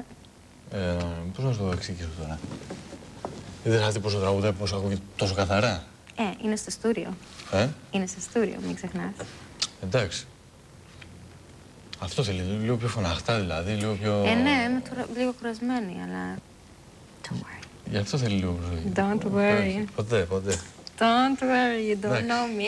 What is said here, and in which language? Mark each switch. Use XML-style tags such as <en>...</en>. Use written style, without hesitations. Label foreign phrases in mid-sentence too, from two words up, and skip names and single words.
<el>Πώς να σου το εξηγήσω τώρα. Δεν θα δει πόσο τραγουδάει, πόσο ακούγεται τόσο καθαρά. Είναι στο στούριο. Είναι στο στούριο, μην ξεχνάς. Εντάξει. Αυτό θέλει, λίγο πιο φωναχτά δηλαδή, λίγο πιο... Ναι, είμαι λίγο κουρασμένη, αλλά...</el> <en>Don't worry.</en> <el>Γι' αυτό θέλει λίγο προσοχή.</el> <en>Don't worry.</en> <el>Ποτέ, ποτέ.</el> <en>Don't worry, you don't know me.</en>